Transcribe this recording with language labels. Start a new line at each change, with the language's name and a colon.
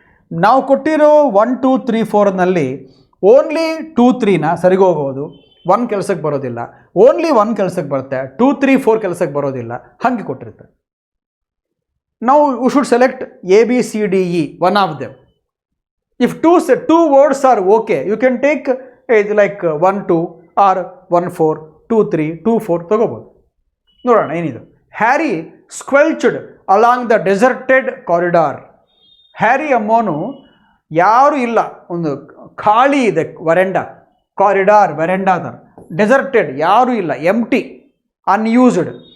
Kannada: ನಾವು ಕೊಟ್ಟಿರೋ 1 2 3 4ನಲ್ಲಿ ಓನ್ಲಿ 2 3ನ ಸರಿಗೋಗ್ಬೋದು, 1 ಕೆಲಸಕ್ಕೆ ಬರೋದಿಲ್ಲ. ಓನ್ಲಿ 1 ಕೆಲಸಕ್ಕೆ ಬರುತ್ತೆ, 2 3 4 ಕೆಲಸಕ್ಕೆ ಬರೋದಿಲ್ಲ. ಹಾಗೆ ಕೊಟ್ಟಿರ್ತಾರೆ.
English: ನಾವು you should select ABCDE, one of them. If two words are okay, you can take like 1 2 or 1 4 2 3 2 4
Kannada: ತಗೋಬೋದು. ನೋಡೋಣ ಏನಿದು.
English: Harry squelched along the deserted corridor.
Kannada: Harry ಅಮ್ಮೋನು ಯಾರೂ ಇಲ್ಲ, ಒಂದು ಖಾಲಿ ಇದೆ ವರೆಂಡ, ಕಾರಿಡಾರ್ ವೆರೆಂಡಾ ಥರ, ಡೆಸರ್ಟೆಡ್ ಯಾರೂ ಇಲ್ಲ, ಎಂಟಿ, ಅನ್ಯೂಸ್ಡ್.